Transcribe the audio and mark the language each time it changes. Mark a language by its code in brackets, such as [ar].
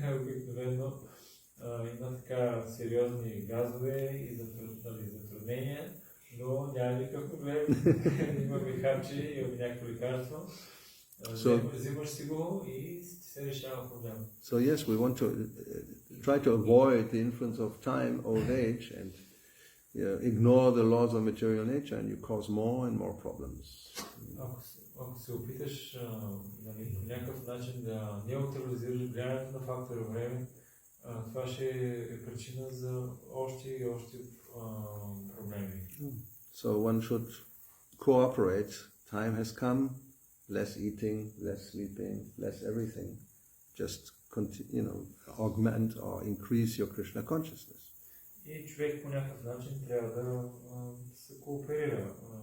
[bg] Обикновено има така сериозни газове и затруднения, но няма никакъв проблем. Имаме харчи, имаме някакво лекарство. Взимаш си го и се решава проблема. [en] So yes, we want to try to avoid the influence of time, old age, and ignore the laws of material nature and you cause more and more problems. [bg] Ако се опиташ нали, по някакъв начин да неутрализираш влиянието на фактора време, това ще е причина за още и още проблеми. [en] So one should cooperate. Time has come. Less eating, less sleeping, less everything. Just augment or increase your Krishna consciousness. [bg] И човек по някакъв начин трябва да се кооперира.